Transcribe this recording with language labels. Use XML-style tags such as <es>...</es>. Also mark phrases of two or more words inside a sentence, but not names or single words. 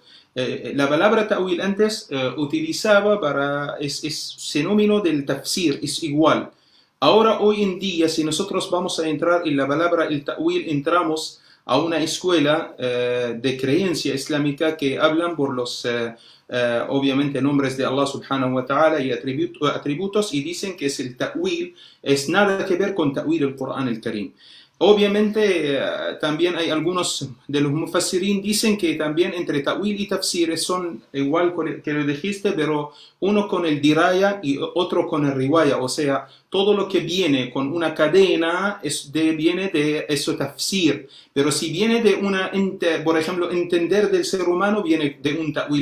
<es>la palabra ta'wil antes utilizaba para... es sinónimo del tafsir, es igual. Ahora, hoy en día, si nosotros vamos a entrar en la palabra el ta'wil, entramos a una escuela de creencia islámica que hablan por los... obviamente nombres de</es> <ar>الله سبحانه وتعالى</ar> <es>y atributos, y dicen que es el ta'wil, es nada que ver con ta'wil el Corán el Karim. Obviamente también hay algunos de los mufassirin dicen que también entre ta'wil y tafsir son igual que lo dijiste, pero uno con el diraya y otro con el riwaya, o sea, todo lo que viene con una cadena viene de eso tafsir, pero si viene de por ejemplo, entender del ser humano, viene de un ta'wil.</es>